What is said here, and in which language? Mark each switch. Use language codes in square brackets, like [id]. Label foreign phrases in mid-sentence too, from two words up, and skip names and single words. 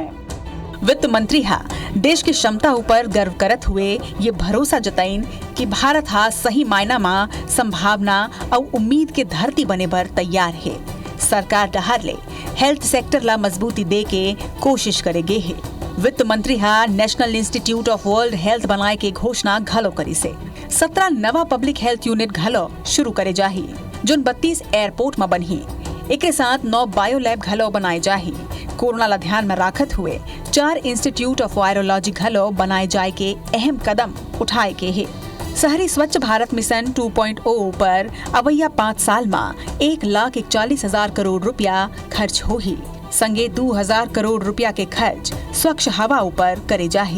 [hne] वित्त मंत्री देश की क्षमता ऊपर गर्व करत हुए ये भरोसा जताइन कि भारत सही मायना में संभावना और उम्मीद के धरती बने पर तैयार है। सरकार डहार ले [en] health sector [hne] ला मजबूती दे के कोशिश करेगे है। वित्त मंत्री नेशनल इंस्टीट्यूट ऑफ वर्ल्ड हेल्थ बनाए के घोषणा घलो करी से 17 नवा [en] public health unit [hne] घलो शुरू करे जाही जोन 32 एयरपोर्ट में बनी। एक साथ 9 [en] bio lab [hne] घलो बनाए जाही। कोरोना ला ध्यान में राखत हुए 4 [en] Institute of Virology [hne] घलो बनाए जाए के अहम कदम उठाए के है। शहरी स्वच्छ भारत मिशन 2.0 पर अवैया 5 साल में 1,41,000 करोड़ रुपया खर्च होही। संगे 2,000 करोड़ रुपया के खर्च स्वच्छ हवा ऊपर करे जाही